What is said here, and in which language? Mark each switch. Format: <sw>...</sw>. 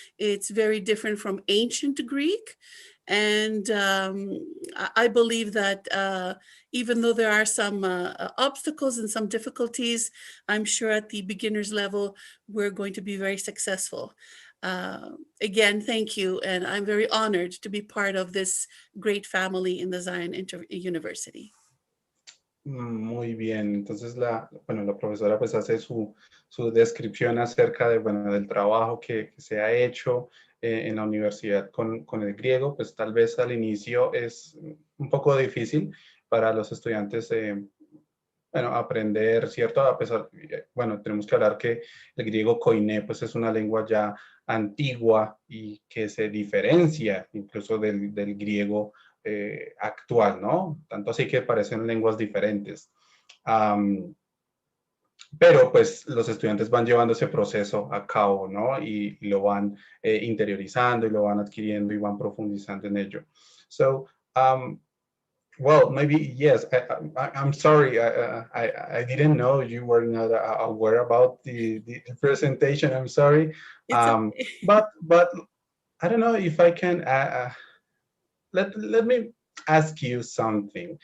<en>It's very different from ancient Greek. And I believe that even though there are some obstacles and some difficulties, I'm sure at the beginner's level, we're going to be very successful. Again, thank you. And I'm very honored to be part of this great family in the Zion University.</en> <es>Muy bien, entonces la profesora pues hace su descripción acerca del trabajo que se ha hecho en la universidad con el griego, pues tal vez al inicio es un poco difícil para los estudiantes aprender, ¿cierto? A pesar, tenemos que hablar que el griego koiné pues es una lengua ya antigua y que se diferencia incluso del griego actual, ¿no? Tanto así que parecen lenguas diferentes. Pero pues los estudiantes van llevando ese proceso a cabo, ¿no? Y lo van interiorizando y lo van adquiriendo y van profundizando en ello.</es> <en>So, well, maybe, yes, I'm sorry, I didn't know you were not aware about the presentation, I'm sorry. But I don't know if I can, let me ask you something.</en>